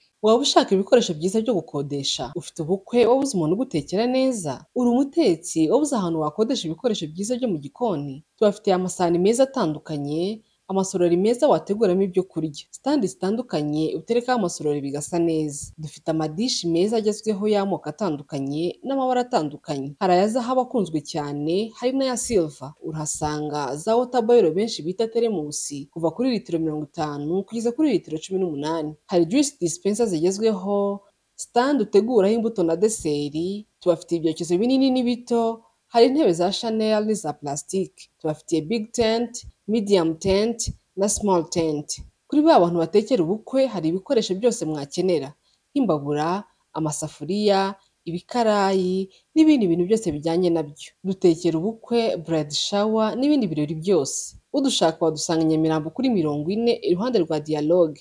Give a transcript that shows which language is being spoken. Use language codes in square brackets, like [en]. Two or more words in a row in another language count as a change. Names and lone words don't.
[rw] Waba ushaka ibikoresho byiza byo gukodesha, ufite ubukwe, wabuze umuntu ugutekera neza, uri umutetsi wabuze ahantu wakodesha ibikoresho byiza byo mu gikoni, tubafitiye amasahani meza atandukanye, amasorori meza wateguramo ibyo kurya, standi zitandukanye uterekaho amasorori bigasa neza. Dufite amadishi meza agezweho y'amoko atandukanye n'amabara atandukanye, hari aya zahabu akunzwe cyane, hari n'aya silver. Urahasanga za [en] water boil [rw] benshi bita teremusi, kuva kuri litiro 50 kugeza kuri litiro 18. Hari [en] juice dispenser [rw] zigezweho, stand uteguraho imbuto na deseri. Tubafitiye ibyokezo binini n'ibito, hari intebe za Chanel n'iza plastique. Tubafitiye [en] big tent, medium tent [rw] na [en] small tent. [rw] Kuri ba bantu batekera ubukwe hari ibikoresho byose mwakenera, nk'imbabura, amasafuriya, ibikarayi n'ibindi bintu byose bijyanye nabyo. Dutekera ubukwe, [en] bride shower [rw] n'ibindi birori byose. Udushaka wadusanga i Nyamirambo kuri 40 iruhande rwa Dialogue.